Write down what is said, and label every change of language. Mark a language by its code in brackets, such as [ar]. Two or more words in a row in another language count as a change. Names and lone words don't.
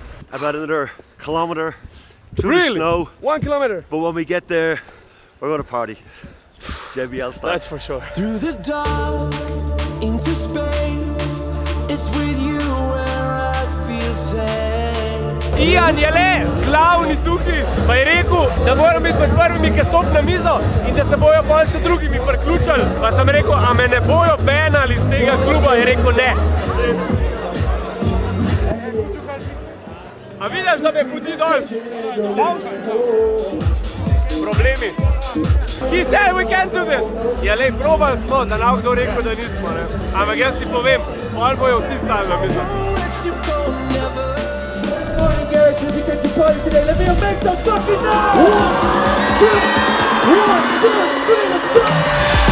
[en] About another kilometre through the snow. 1 kilometer? But when we get there, we're gonna party. JBL style. That's for sure. Through the dark, into space, it's with you where I feel safe. [sl] Ian je le glavni tukaj, pa je rekel, da moram biti med prvimi, ki stopi na mizo in da se bojo pol še drugimi priključili. Pa sem rekel, a me ne bojo banali iz tega kluba? Je rekel, ne. A vidiš, da me pudi dol? Problemi. [en] He said we can't do this. [sl] Ja, lej, probali smo, da nam kdo rekel, da nismo, ne. Ampak jaz ti povem, pol bojo vsi stali na mizo. [en] Martin Garrix will be taking party today. Let me make some fucking noise! 1, 2, 3, let's go!